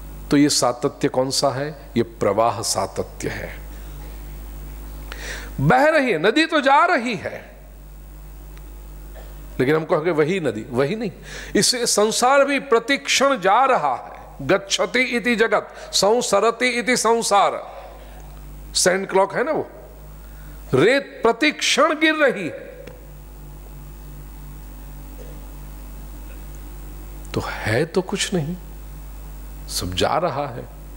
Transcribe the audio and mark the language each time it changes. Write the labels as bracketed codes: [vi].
[hi] तो ये सातत्य कौन सा है? ये प्रवाह सातत्य है। बह रही है नदी, तो जा रही है, लेकिन हम कहोगे वही नदी, वही नहीं। इससे संसार भी प्रतिक्षण जा रहा है। [sa] गच्छति इति जगत, संसरति इति संसार। [hi] सैंड क्लॉक है ना वो, रेत प्रतिक्षण गिर रही है। तो है तो कुछ नहीं, सब जा रहा है।